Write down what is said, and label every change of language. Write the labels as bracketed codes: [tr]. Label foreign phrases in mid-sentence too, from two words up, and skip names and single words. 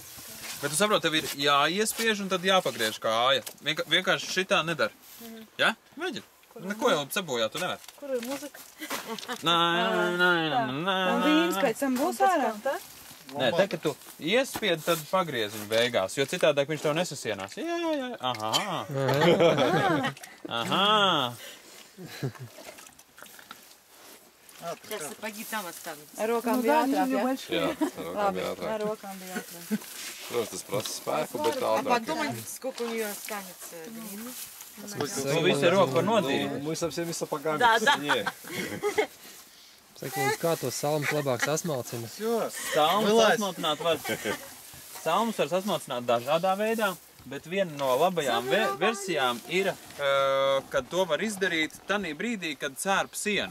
[lv] Bet tu saproti, tev ir jāiespiež un tad jāpagriež kāja. Vienkārši šitā nedara. Ja? Mēģini. Neko jau sabojā, tu nevar. Kur ir muzika? Un vīns pēc tam būs ārā. Nē, te, kad tu iespied, tad pagriez viņu beigās, jo citādāk viņš tev nesasienās. Jā. Aha. Aha. [ru] Сейчас сапоги там останутся. [lv] Ar rokām bija ātrāk, jā? Jā, Labi, ar rokām bija ātrāk. Protams, tas prasa spēku, bet [ru] А [lv] ātrāk. [ru] подумать, сколько у нее останется глины. [lv] Tu visu roku var nodīt. [ru] Мы со всеми сапогами Да, по да. цене. [lv] Saka, mums kā tos salmus labāk sasmalcina. Salmus sasmalcināt var. Salmus var sasmalcināt dažādā veidā, bet viena no labajām versijām ir, kad to var izdarīt tanī brīdī, kad cērp sienu.